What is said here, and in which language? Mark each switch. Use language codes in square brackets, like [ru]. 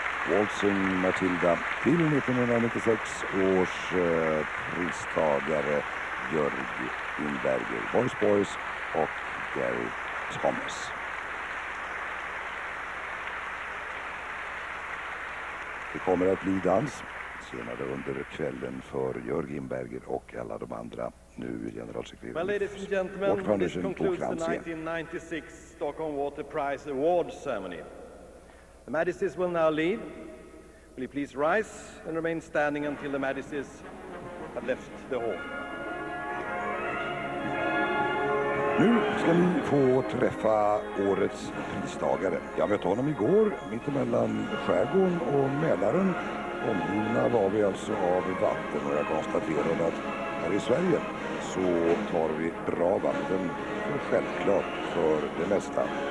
[sv] Waltzing Matilda till 1996 års pristagare Jorg Imberger, Boys och Gary Thomas. Det kommer att bli dans senare under kvällen för Jorg Imberger och alla de andra nu generalsekreterare. [en] Well, ladies and gentlemen, this concludes the 1996 Stockholm Water Prize Award ceremony. The Majesties will now leave. Will you please rise and remain standing until the Majesties have left the hall? [sv] Nu ska ni få träffa årets pristagare. Jag mötte honom igår mittemellan skärgården och Mälaren. Omgivna var vi alltså av vatten, och jag konstaterade att här i Sverige så tar vi bra vatten för självklart för det mesta.